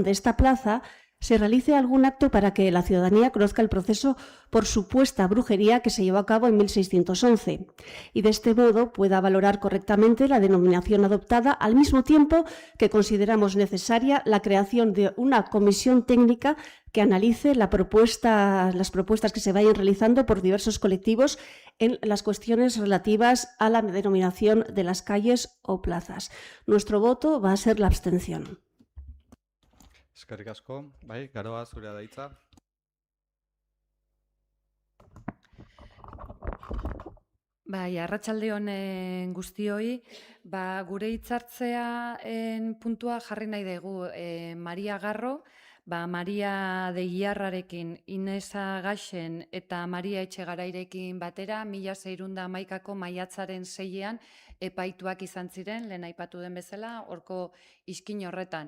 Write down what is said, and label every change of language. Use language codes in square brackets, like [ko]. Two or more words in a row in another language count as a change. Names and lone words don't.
[es] de esta plaza, se realice algún acto para que la ciudadanía conozca el proceso por supuesta brujería que se llevó a cabo en 1611 y de este modo pueda valorar correctamente la denominación adoptada, al mismo tiempo que consideramos necesaria la creación de una comisión técnica que analice las propuestas que se vayan realizando por diversos colectivos en las cuestiones relativas a la denominación de las calles o plazas. Nuestro voto va a ser la abstención. [eu] Eskerrik asko. Bai, Garoa, zurea da hitza. Bai, arratsalde on guztioi, gure hitzartzearen puntua jarri nahi dugu Maria Garro, Maria de Iarrarekin, Inesa Gaxen eta Maria Etxegarairekin batera 1611ko maiatzaren 6ean epaituak izan ziren, lehen aipatu den bezala, horko iskin horretan.